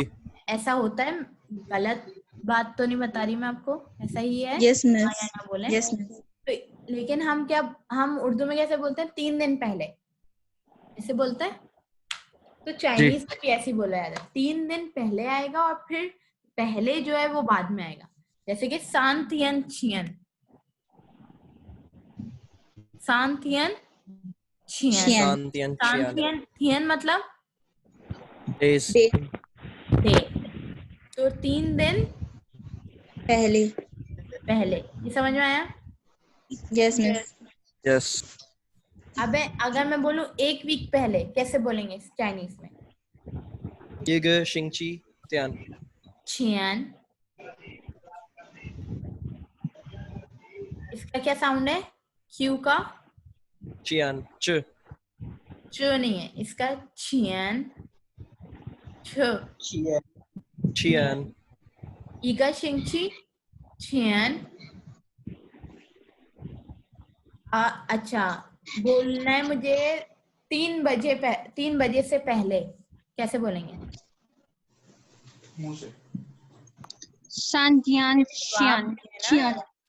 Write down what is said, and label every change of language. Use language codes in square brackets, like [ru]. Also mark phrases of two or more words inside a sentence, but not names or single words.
[hi] ऐसा होता है, गलत बात तो नहीं बता रही मैं आपको, ऐसा ही है। यस हाँ मिस। या ना बोले। यस मिस। तो लेकिन हम उर्दू में कैसे बोलते हैं? 3 दिन पहले ऐसे बोलते हैं। तो चाइनीज में भी ऐसे ही बोला जाता है, 3 दिन पहले आएगा और फिर पहले जो है वो बाद में आएगा। जैसे कि [zh] 三天前，三天前. [hi] शांतियन [zh] 三天前 [hi] मतलब days, डे डे। तो 3 दिन पहले। ये समझ में आया? यस मैम। yes, अबे अगर मैं बोलूं 1 वीक पहले कैसे बोलेंगे चाइनीज में? [zh] 一个星期前， [hi] छियान। इसका क्या साउंड है? क्यू का [zh] 前这 [hi] च नहीं है, इसका छियान छ। [zh] 前一个星期前 [hi] अच्छा बोलना है मुझे 3 बजे से पहले कैसे बोलेंगे? [zh] 三点前前.